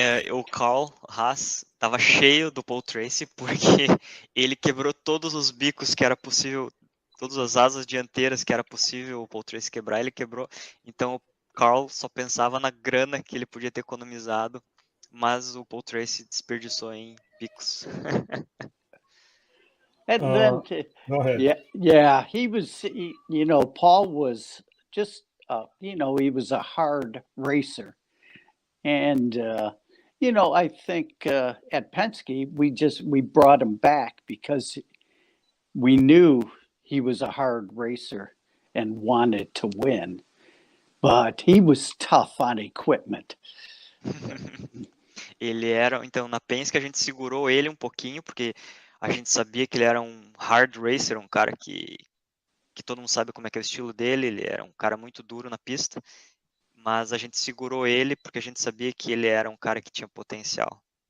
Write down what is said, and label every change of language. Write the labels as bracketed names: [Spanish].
[Portuguese] O Carl Haas estava cheio do Paul Tracy porque ele quebrou todos os bicos que era possível, todas as asas dianteiras que era possível o Paul Tracy quebrar, ele quebrou. Então o Carl só pensava na grana que ele podia ter economizado, mas o Paul Tracy desperdiçou em bicos. [English] And then, Go ahead. he was, Paul was just, he was a hard racer. And, I think at Penske, we brought him back because we knew he was a hard racer and wanted to win. But he was tough on equipment. [Portuguese] Então, na Penske a gente segurou ele um pouquinho, porque a gente sabia que ele era um hard racer, um cara que todo mundo sabe como é que é o estilo dele, ele era um cara muito duro na pista, mas a gente segurou ele porque a gente sabia que ele era um cara que tinha potencial.